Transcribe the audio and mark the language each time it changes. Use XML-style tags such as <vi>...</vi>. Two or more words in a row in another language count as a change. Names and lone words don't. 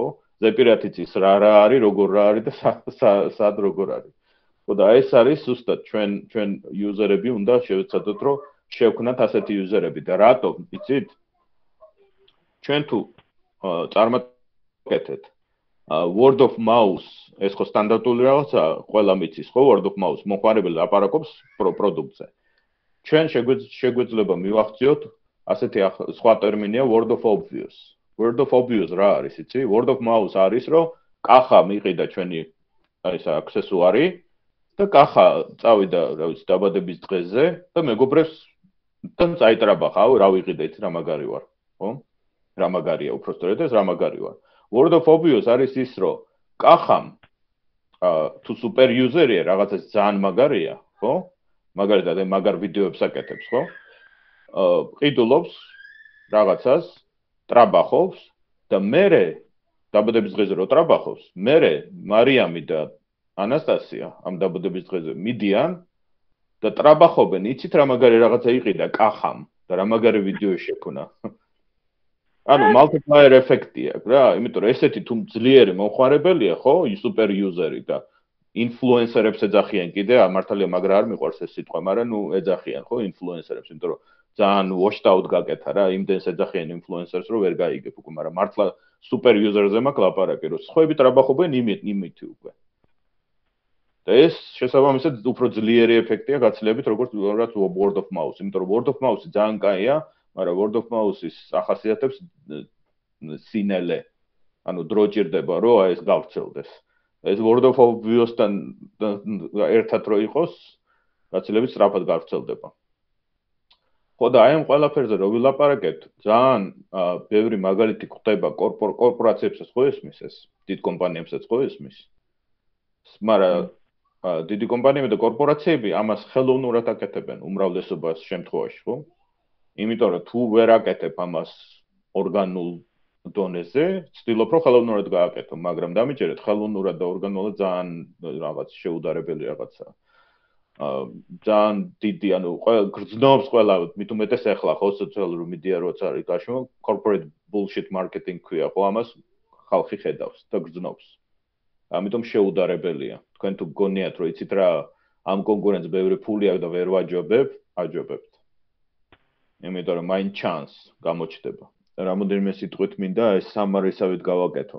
<ka>ზეპირათიც ის რა არის, როგორ რა არის და სად როგორ არის. ხო და ეს არის ზუსტად ჩვენ user-ები უნდა შევეცადოთ, რომ შევქნათ ასეთი user-ები და რატომ, იცით? ჩვენ თუ წარმატებით</ka> <en>word of mouth</en> <ka>ეს ხო სტანდარტული რაღაცაა, ყველა მიცის ხო</ka> <en>word of mouth</en> <ka>მომხმარებელი აპარაკობს პროდუქტზე. ჩვენ შეგვეძლება მივახციოთ ასეთი სხვა ტერმინია</ka> <en>word of obvious. Word of obvious</en> <ka>რა არის, იცი?</ka> <en>Word of mouth</en> <ka>არის, რომ კახა მიყიდა ჩვენი ეს აქსესუარი და კახა წავიდა, რა ვიცი, დაბადების დღეზე და მეგობრებს თან წაიტრაბახა, რა ვიყიდე, იცი რა მაგარი ვარ, ხო? რა მაგარია, უბრალოდ ეს რა მაგარი ვარ.</ka> <en>Word of obvious</en> <ka>არის ის, რომ კახამ თუ</ka> <en>super user-ია,</en> <ka>რაღაცას ძალიან მაგარია, ხო? მაგალითად, მაგარ ვიდეოებს აკეთებს, ხო? ყიდულობს რაღაცას, ტრაბახობს და მერე დაბადების დღეზე რო ტრაბახობს, მერე მარიამი და ანასტასია ამ დაბადების დღეზე მიდიან და ტრაბახობენ, იცით რა მაგარი რაღაცა იყიდა კახამ და რა მაგარი ვიდეო შექმნა. ანუ multiplier ეფექტია, რა, იმიტომ რომ ესეთი თუ ძლიერი მომხმარებელია, ხო,</ka> <en>super user-ი</en> <ka>და influencer-ებს ეძახიან კიდე, მართალია მაგრა არ მიყვარს ეს სიტყვა, მაგრამ ნუ ეძახიან, ხო, influencer-ებს, იმიტომ რომ ძალიან</ka> <en>washed out</en> <ka>გაკეთა რა, იმდენს ეძახიან influencers, რომ ვერ გაიგებ უკვე, მაგრამ მართლა</ka> <en>super user-ზე</en> <ka>მაქვს ლაპარაკი, რომ სხვები ტრაბახობენ იმით უკვე. და ეს შესაბამისად უფრო ძლიერი ეფექტია გაცილებით, როგორც</ka> <en>word of mouth,</en> <ka>იმიტომ რომ</ka> <en>word of mouth</en> <ka>ძალიან კაია, მაგრამ</ka> <en>word of mouth-ის</en> <ka>ახასიათებს სინელე. ანუ დრო ჭირდება, რომ აი ეს გავრცელდეს. ეს</ka> <en>word of obvious-თან</en> <ka>ერთად რო იყოს, გაცილებით სწრაფად გავრცელდება. ხო და აი ამ ყველაფერზე რო ვილაპარაკეთ, ძალიან ბევრი მაგალითი გვხვდება კორპორაციებსაც ხო ესმის ეს, დიდ კომპანიებსაც ხო ესმის. მაგრამ დიდი კომპანიები და კორპორაციები ამას ხელოვნურად აკეთებენ უმრავლესობას შემთხვევაში, ხო? იმიტომ რომ თუ ვერ აკეთებ ამას ორგანულ დონეზე, ცდილობ რომ ხელოვნურად გააკეთო, მაგრამ დამიჯერეთ ხელოვნურად და ორგანულად ძალიან რაღაც შეუდარებელი რაღაცაა. ძალიან დიდი, ანუ გრძნობს ყველა, მით უმეტეს ახლა ხო სოციალური მედია როცა არის გაშუმა,</ka> <en>corporate bullshit marketing</en> <ka>ქვია, ხო ამას ხალხი ხედავს და გრძნობს. ამიტომ შეუდარებელია. თქვენ თუ გგონიათ, რომ იცით რა, ამ კონკურენტს ბევრი ფული აქვს და ვერ აჯობებთ. იმიტომ რომ მაინ ჩანს გამოჩდება. რამოდენიმე სიტყვით მინდა ეს სამარისავით გავაკეთო.</ka>